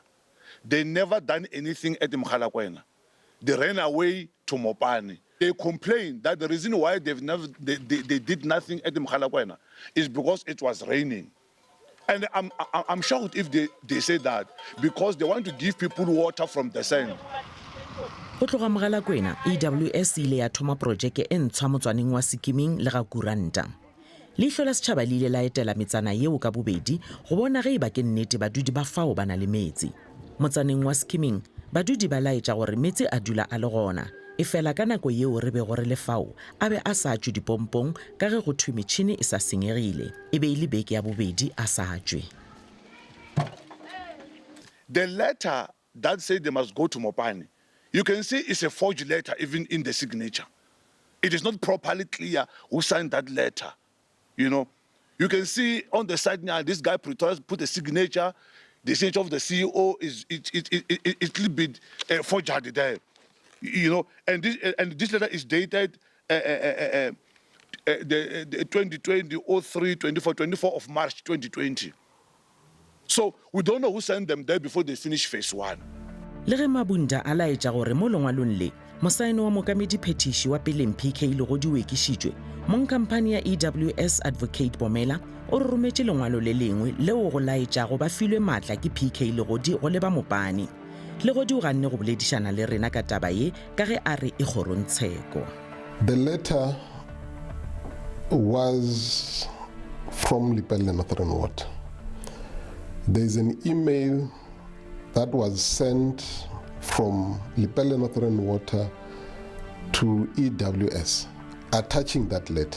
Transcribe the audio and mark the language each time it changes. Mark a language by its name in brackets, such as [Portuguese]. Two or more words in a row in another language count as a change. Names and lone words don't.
[English] They never done anything at Mogalakwena. They ran away to Mopani. They complained that the reason why they did nothing at Mogalakwena is because it was raining. And I'm shocked if they say that, because they want to give people water from the sand. [Northern Sotho] Go tloga Mogalakwena, EWS ile ya thoma projeke e ntshwa motswaneng wa Sikiming le ga Kuranta. Leihlo la Sechaba le ile la etela metsana yeo ka bobedi go bona ge e ba ke nnete badudi ba fao ba na le metsi. Motsaneng wa Sikiming, badudi ba laetša gore metsi a dula a le gona, e fela ka nako yeo re be gore le fao a be a sa tšwe dipompong ka ge go thwe metšhini e sa senyegile, e be e le beke ya bobedi a sa tšwe. [English] The letter that said they must go to Mopani, you can see it's a forged letter even in the signature. It is not properly clear who signed that letter. You know, you can see on the side now, this guy put a signature. The signature of the CEO is a little bit forged there. You know, and this letter is dated the 24 of March 2020. So we don't know who sent them there before they finish phase 1. [Northern Sotho] Le ge Mabunda a laetša gore mo lengwalong le mosaene wa mokamedi phetiši wa peleng PK le go di wekišitšwe mong kampane ya EWS Advocate Bomela o re rometše lengwalo le lengwe leo go laetša go ba filwe maatla ke PK le godi go leba Mopani. Le godi o ganne go boledišana le rena ka taba ye ka ge a re e kgorontsheko. [English] The letter was from Lepelle Northern Water. There's an email that was sent from Lepelle Northern Water to EWS attaching that letter.